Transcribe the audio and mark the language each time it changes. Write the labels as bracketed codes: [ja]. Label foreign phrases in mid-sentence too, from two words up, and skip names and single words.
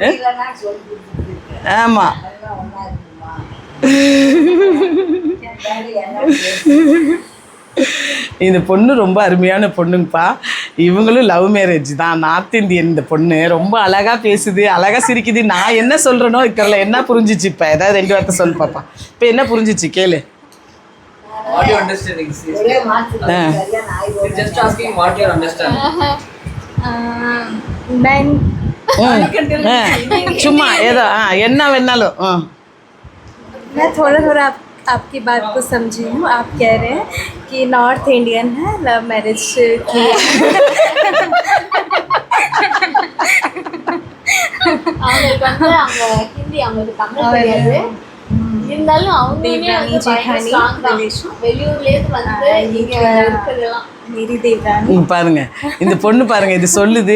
[ta] ஆமாம், இந்த பொண்ணு ரொம்ப அருமையான பொண்ணுங்கப்பா. இவங்களும் [en] love marriage [ta] தான், [en] North Indian. [ta] இந்த பொண்ணு ரொம்ப அழகாக பேசுது, அழகாக சிரிக்குது. நான் என்ன சொல்கிறேனோ இருக்கிறல என்ன புரிஞ்சிச்சு? இப்போ ஏதாவது 2 வார்த்தை சொல்லு பாப்பா. இப்போ என்ன புரிஞ்சிச்சு கேளு. [en] What you understanding? Just asking what you understand. [ta] சும்மா ஏதோ என்ன வேணாலும். [hi] मैं थोड़ा आपकी बात को समझी हूँ. आप कह रहे हैं कि [en] North Indian [hi] है, [en] love marriage [hi] की. [ta] அவங்களுக்கு வந்து அவங்க ஹிந்தி, அவங்களுக்கு தமிழ் தெரியாது. இருந்தாலும் அவங்களுமே வந்து பயங்கர ஸ்ட்ராங் தான். வெளியூர்லேருந்து வந்து இங்கே இருக்கிறதெல்லாம் பாருங்க, இந்த பொண்ணு பாருங்க, இது சொல்லுது.